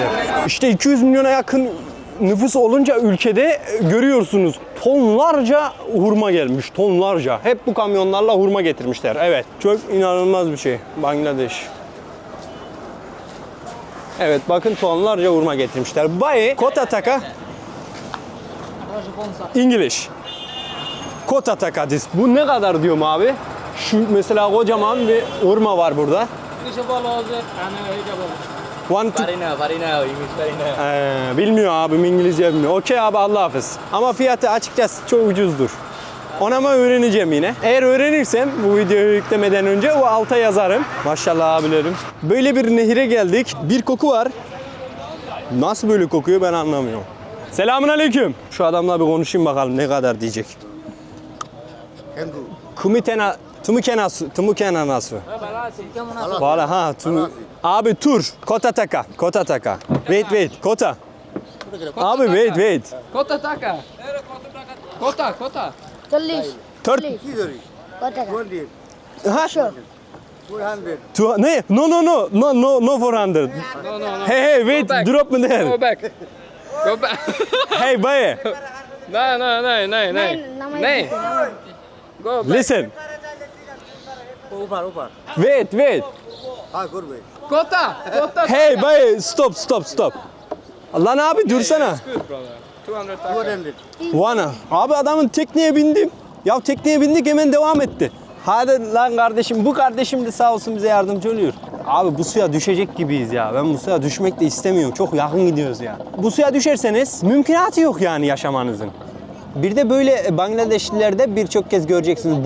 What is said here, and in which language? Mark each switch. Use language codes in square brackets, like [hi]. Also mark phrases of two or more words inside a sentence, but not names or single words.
[tr] İşte 200 milyona yakın nüfus olunca ülkede görüyorsunuz tonlarca hurma gelmiş, tonlarca. Hep bu kamyonlarla hurma getirmişler. Evet, çok inanılmaz bir şey Bangladeş. Evet, bakın tonlarca hurma getirmişler. Bayi, [bn] কত টাকা. English. কত টাকা দিস. [tr] Bu ne kadar diyorum abi? Şu mesela kocaman bir hurma var burada. [en] One to... Farina, [tr] İngiliz farina. Bilmiyor abim İngilizce bilmiyor. Okey abi Allah hafız. Ama fiyatı açıkçası çok ucuzdur. Onu ama öğreneceğim yine. Eğer öğrenirsem bu videoyu yüklemeden önce o alta yazarım. Maşallah abilerim. Böyle bir nehire geldik. Bir koku var. Nasıl böyle kokuyor ben anlamıyorum. Selamünaleyküm. Şu adamla bir konuşayım bakalım ne kadar diyecek. Tumukena nasıl? Valla ha abi tur. [bn] কত টাকা। কত টাকা. [en] Wait. Kota. [tr] Abi wait. [bn] কত টাকা. Kota. 40 [tr] Tört. [bn] কত টাকা [tr] Ha? Ne? No 400. [en] Hey, wait, back. drop me there. Go back. Go back. Hey, boy, No. Nay. Go back. listen. [bn] Upar. [en] Wait. [bn] Kota. [en] Hey, boy, stop. [tr] Lan abi dursana. [en] Good brother. 200 Vana. [tr] Abi adamın tekneye bindim. Ya tekneye bindik hemen devam etti. Hadi lan kardeşim, bu kardeşim de sağ olsun bize yardımcı oluyor. Abi bu suya düşecek gibiyiz ya. Ben bu suya düşmek de istemiyorum. Çok yakın gidiyoruz ya. Bu suya düşerseniz mümkünatı yok yani yaşamanızın. Bir de böyle Bangladeşlilerde birçok kez göreceksiniz.